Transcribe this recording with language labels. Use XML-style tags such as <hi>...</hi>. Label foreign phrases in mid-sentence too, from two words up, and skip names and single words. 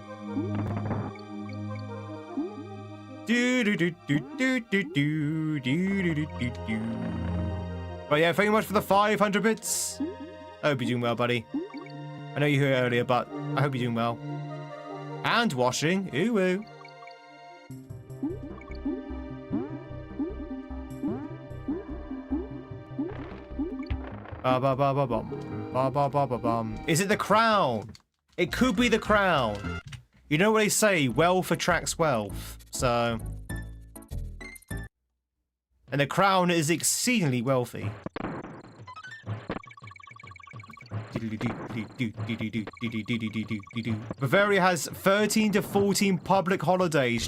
<en>But yeah, thank you much for the 500 bits. I hope you're doing well, buddy. I know you were here earlier, but I hope you're doing well. And washing. Ooh, ooh. Ba ba ba ba bum. Ba ba ba ba bum. Is it the crown? It could be the crown. You know what they say, wealth attracts wealth. So. And the crown is exceedingly wealthy. Bavaria has 13 to 14 public holidays.</en>